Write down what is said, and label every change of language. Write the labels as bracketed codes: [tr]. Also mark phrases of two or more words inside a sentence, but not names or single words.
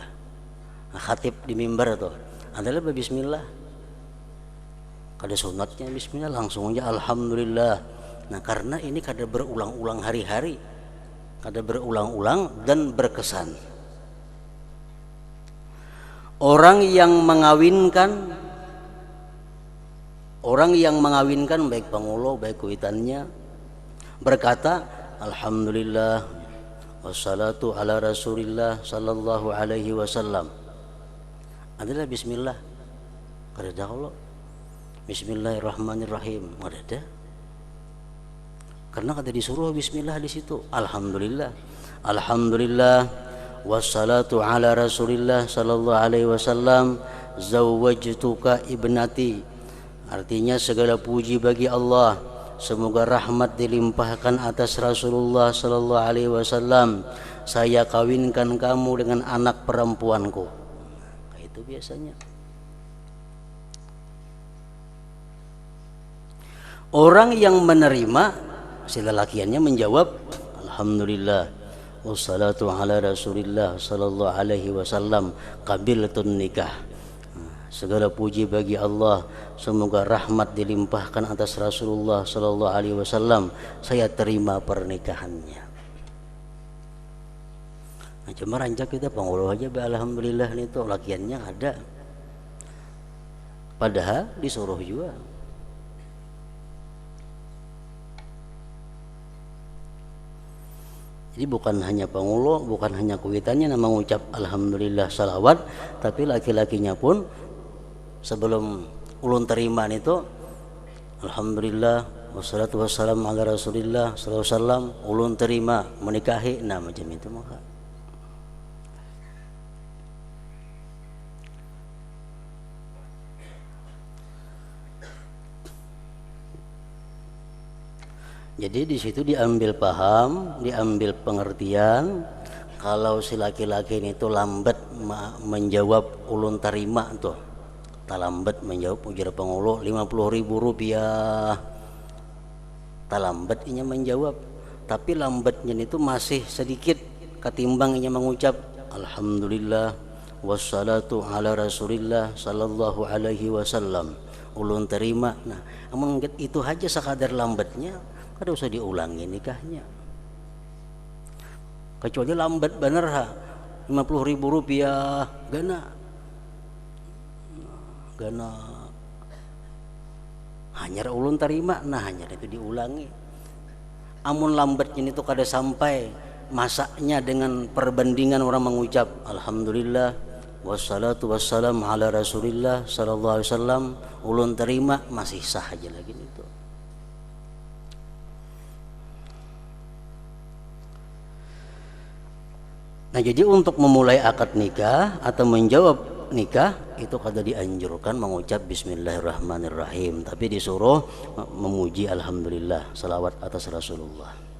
[bjn] Nah, khatib di mimbar itu adalah bismillah. Kada sunatnya bismillah, langsung aja alhamdulillah. Nah, karena ini kada berulang-ulang hari-hari, kada berulang-ulang dan berkesan. Orang yang mengawinkan baik pengulo baik kuitannya berkata [ar] الحمد لله والصلاة على رسول الله صلى الله عليه وسلم, [bjn] adalah bismillah. Kada ada kalau bismillahirrahmanirrahim, kada ada. Karena kada disuruh bismillah di situ. [ar] الحمد لله والصلاة على رسول الله صلى الله عليه وسلم زوجتك ابنتي. [id] Artinya segala puji bagi Allah, semoga rahmat dilimpahkan atas Rasulullah [ar] صلى الله عليه وسلم, [id] saya kawinkan kamu dengan anak perempuanku. [bjn] Nah, itu biasanya. Orang yang menerima, si lelakiannya menjawab, [ar] الحمد لله والصلاة على رسول الله صلى الله عليه وسلم قبلت النكاح. [id] Segala puji bagi Allah, semoga rahmat dilimpahkan atas Rasulullah [ar] صلى الله عليه وسلم, [id] saya terima pernikahannya. [bjn] Nah, cuma rancak kita panguluh aja, alhamdulillah nih tuh lakiannya ada. Padahal disuruh juga. Jadi bukan hanya pengulo, bukan hanya kuitannya nama mengucap alhamdulillah salawat, tapi laki-lakinya pun sebelum ulun terima itu [ar] الحمد لله والصلاة والسلام على رسول الله صلى الله عليه وسلم, [bjn] ulun terima menikahi, nah macam itu maka. Jadi di situ diambil paham, diambil pengertian. Kalau si laki-laki ini tuh lambat menjawab ulun terima tuh, tak lambat menjawab ujar pengulu 50.000 rupiah, tak lambat inya menjawab, tapi lambatnya itu masih sedikit ketimbang inya mengucap [ar] الحمد لله والصلاة على رسول الله صلى الله عليه وسلم, [bjn] ulun terima. Nah, namun itu aja sekadar lambatnya, kada usah diulangi nikahnya. Kecuali lambat bener ha, 50.000 rupiah gana hanyar ulun terima, nah hanyar itu diulangi. Amun lambatnya itu kada sampai masaknya dengan perbandingan orang mengucap [ar] الحمد لله والصلاة والسلام على رسول الله صلى الله عليه وسلم, [bjn] ulun terima, masih sah aja lagi itu. Nah, jadi untuk memulai akad nikah atau menjawab nikah itu kada dianjurkan mengucap bismillahirrahmanirrahim, tapi disuruh memuji alhamdulillah, salawat atas Rasulullah.